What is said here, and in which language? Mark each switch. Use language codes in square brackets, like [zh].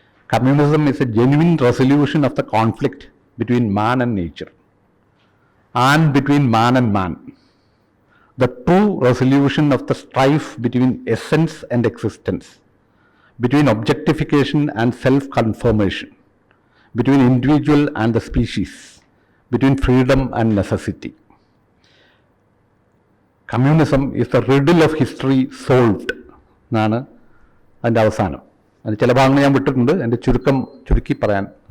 [en] Communism is a genuine resolution of the conflict between man and nature and between man and man, the true resolution of the strife between essence and existence, between objectification and self confirmation, between individual and the species, between freedom and necessity. Communism is the riddle of history solved [ml] എന്നാണ് അതിൻ്റെ അവസാനം. അതിന് ചില ഭാഗങ്ങൾ ഞാൻ വിട്ടിട്ടുണ്ട്, എൻ്റെ ചുരുക്കി പറയാൻ.